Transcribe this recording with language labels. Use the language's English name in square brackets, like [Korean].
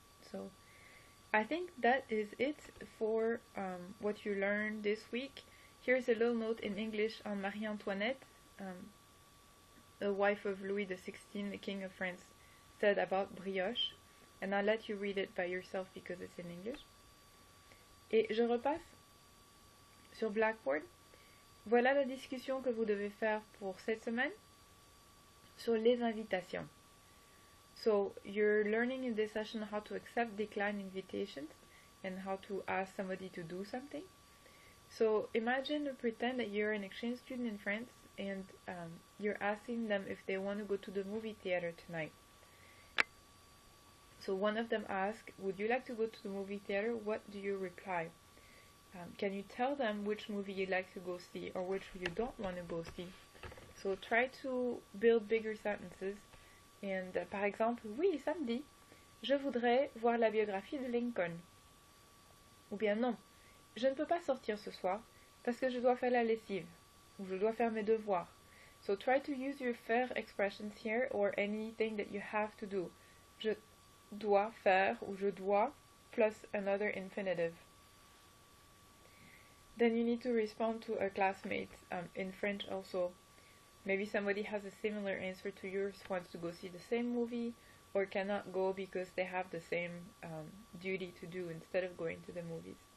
[English] So I think that is it for what you learned this week. Here's a little note in English on Marie Antoinette, the wife of Louis XVI, the King of France, said about brioche, and I'll let you read it by yourself because it's in English. [French] Et je repasse sur Blackboard. Voilà la discussion que vous devez faire pour cette semaine sur les invitations. [English] So you're learning in this session how to accept decline invitations and how to ask somebody to do something. So imagine or pretend that you're an exchange student in France and you're asking them if they want to go to the movie theater tonight. So one of them asks, would you like to go to the movie theater? What do you reply? Can you tell them which movie you'd like to go see or which you don't want to go see? So try to build bigger sentences. [French] And par exemple, oui, samedi, je voudrais voir la biographie de Lincoln. Ou bien non, je ne peux pas sortir ce soir parce que je dois faire la lessive. Ou je dois faire mes devoirs. [English] So try to use your faire expressions here or anything that you have to do. [French] Je dois faire ou je dois [English] plus another infinitive. Then you need to respond to a classmate in French also. Maybe somebody has a similar answer to yours, wants to go see the same movie, or cannot go because they have the same duty to do instead of going to the movies.